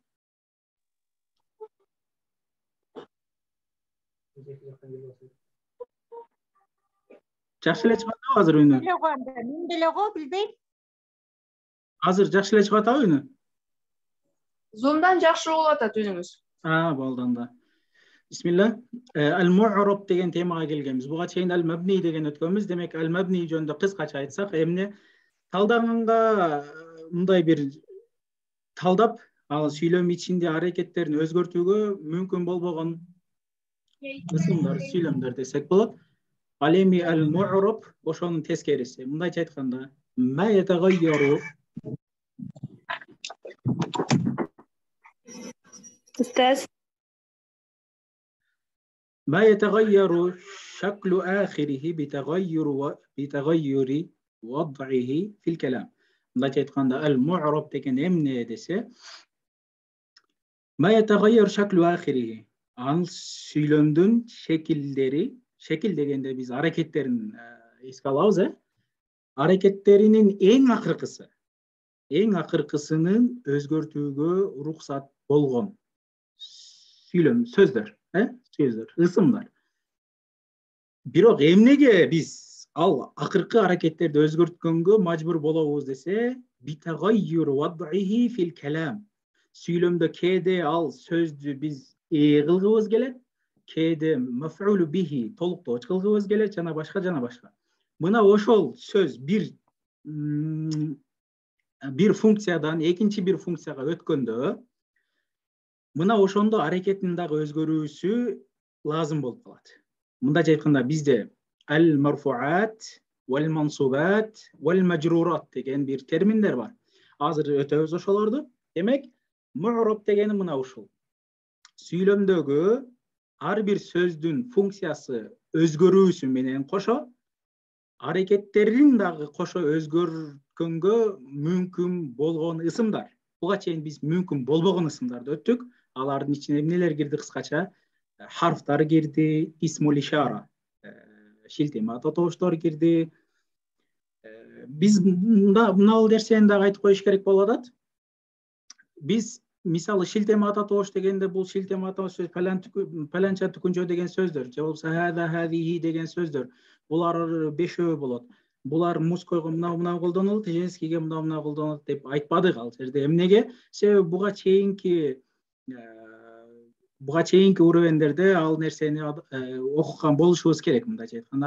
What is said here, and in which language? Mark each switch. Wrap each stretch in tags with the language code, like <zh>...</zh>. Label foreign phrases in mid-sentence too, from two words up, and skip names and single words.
<ky>Жакшы эле чыгат азыр үнү. Мен деле го билбейм. Азыр жакшы эле чыгат үнү. Zoom'dan жакшы болуп атат үнүңүз. Болду анда. Бисмилlah. Al-mu'rab деген темага келгенбиз. Буга чейин al-mabni деген өткөнбүз. Демек al-mabni жөнүндө кыскача айтсак, эмне талдаганга мындай бир талдап, ал сүйлөм ичинде аракеттерин өзгөртүүгө мүмкүн болбогон ысымдар, сүйлөмдөр десек болот. Ал эми al-mu'rab ошонун тескериси. Мындайча айтканда,</ky> <ar>ما يتغير.</ar> <ky>Ustaz.</ky> <ar>ما يتغير شكل آخره بتغير وضعه في الكلام.</ar> <ky>مندайча айтканда المعرب деген эмне десе,</ky> <ar>ما يتغير شكل آخره.</ar> <ky>Ал сүйлөмдүн шекилдери, шекил дегенде биз аракеттерин эске алабыз, аракеттеринин эң акыркысынын өзгөртүүгө уруксат болгон сүйлөм сөздөр. Сөздөр, ысымдар. Бирок эмнеге биз ал акыркы аракеттерди өзгөрткөнгө мажбур болобуз десе,</ky> <ar>بتغير وضعه في الكلام.</ar> <ky>Сүйлөмдө кээде ал сөздү биз кылгыбыз келет, кээде</ky> <ar>مفعول به</ar> <ky>толуктооч кылгыбыз келет, жана башка. Мына ошол сөз бир функциядан экинчи бир функцияга өткөндө, мына ошондо аракеттин дагы өзгөрүүсү лазым болуп калат. Мындайча айтканда бизде</ky> <ar>المرفوعات والمنصوبات والمجرورات</ar> <ky>деген бир терминдер бар. Азыр өтөбүз ошолорду. Демек, mu'rab дегени мына ушул. Сүйлөмдөгү ар бир сөздүн функциясы өзгөрүүсү менен кошо аракеттерин дагы кошо өзгөрткөнгө мүмкүн болгон ысымдар. Буга чейин биз мүмкүн болбогон ысымдарды өттүк. Алардын ичине эмнелер кирди кыскача? Harflar кирди,</ky> <ar>اسم الإشارة,</ar> <ky>шилтеме ататооштор кирди. Биз мына нерсени дагы айтып коюш керек болуп атат. Биз мисалы шилтеме ататоош дегенде бул шилтеме ататоош сөз паланча түкүнчө деген сөздөр, же болбосо</ky> <ar>هذا هذه</ar> <ky>деген сөздөр. Булар бешөө болот. Булар мужскойго мына колдонулат, женскийге мына колдонулат деп айтпадык ал жерде. Эмнеге? Себеби буга чейинки уровендерде ал нерсени окуган болушубуз керек, мындайча айтканда.</ky>